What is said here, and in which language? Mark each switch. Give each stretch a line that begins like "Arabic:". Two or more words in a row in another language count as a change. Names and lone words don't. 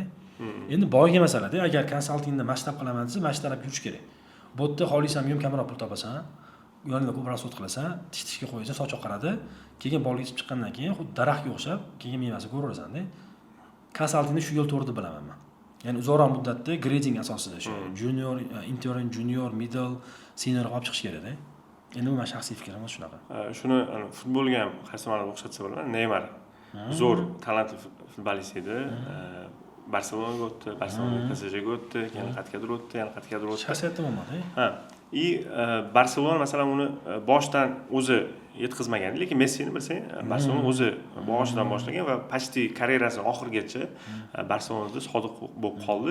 Uzbek: Endi boyga masala-da, agar konsaltingda masshtab qilaman desa, masshtab yurish kerak. Bu yerda xohlasam ham kamroq pul topasan, yonida ko'proq sot qilasan, tishga qo'yasan, soch oqaradi. Keyin bolaga yetib chiqqandan keyin xuddi daraxtga o'xshab, keyin mevasi ko'raversan-da. Konsaltingda shu yo'l to'g'ri deb bilaman men. Ya'ni uzoqroq muddatda grading asosida shu
English: junior, intern, junior, middle, senior
Uzbek: olib chiqish kerak-da. Endi bu men shaxsiy fikrim shunaqa. Shuni futbolga ham qaysi ma'noda o'xshatsa bo'laman. Neymar zo'r talantli futbolist edi. Barselonaga o'tdi, Barselonadan PSJga o'tdi, keyin qayergadir o'tdi, yana qayergadir o'tdi. Shaxsiyatda bo'lmadi. Barselona masalan uni boshdan o'zi yetkazmagan, lekin Messini bilsang, Barselona o'zi boshidan boshlagan va почти karyerasining oxirigacha Barselonada sodiq bo'lib qoldi.